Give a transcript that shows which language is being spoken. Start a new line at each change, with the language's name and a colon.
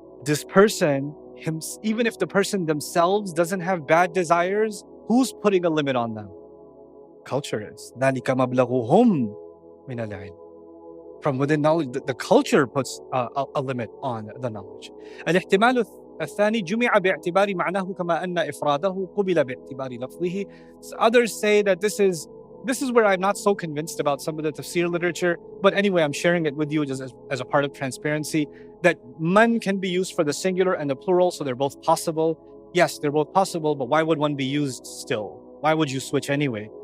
English: This person, even if the person themselves doesn't have bad desires, who's putting a limit on them? Culture is.
Arabic: ذَلِكَ مَبْلَغُهُمْ مِنَ الْعِلْمِ.
English: From within knowledge, the culture puts a limit on the knowledge.
Arabic: الاحتمال الثاني جمع باعتبار معناه كما أن إفراده قبل باعتبار لفظه.
English: Others say that this is where I'm not so convinced about some of the tafsir literature, but anyway, I'm sharing it with you just as a part of transparency, that man can be used for the singular and the plural, so they're both possible. Yes, they're both possible, but why would one be used still? Why would you switch anyway?